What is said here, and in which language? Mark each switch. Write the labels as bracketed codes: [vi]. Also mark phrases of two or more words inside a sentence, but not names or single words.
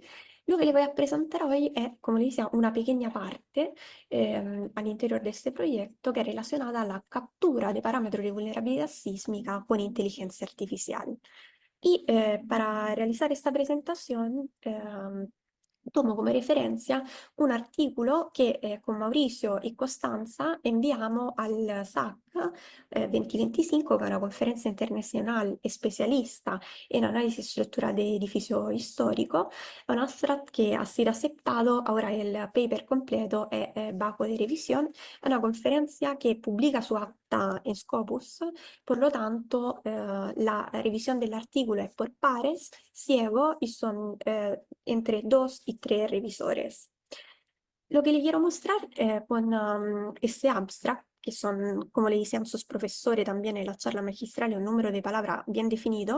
[es] Lo que le voy a presentar hoy es, como le decía, una pequeña parte al interior de este proyecto que es relacionada a la captura de parámetros de vulnerabilidad sísmica con inteligencia artificial. Y para realizar esta presentación tomo [it] come referencia un articolo che con Mauricio e Costanza inviamo al SAC 2025, che è una conferenza internazionale specialista in analisi strutturale di edificio storico. È un abstract che [es] ha sido aceptado, [it] ora il paper completo è [es] bajo de revisión. [it] È una conferencia che pubblica su [es] acta en [it] Scopus. [es] Por lo tanto, la revisión del artículo es por pares, ciego, y son entre 2 y 3 revisores. Lo que le quiero mostrar con este abstract, que son, como le decían sus profesores también en la charla magistral, un número de palabras bien definido.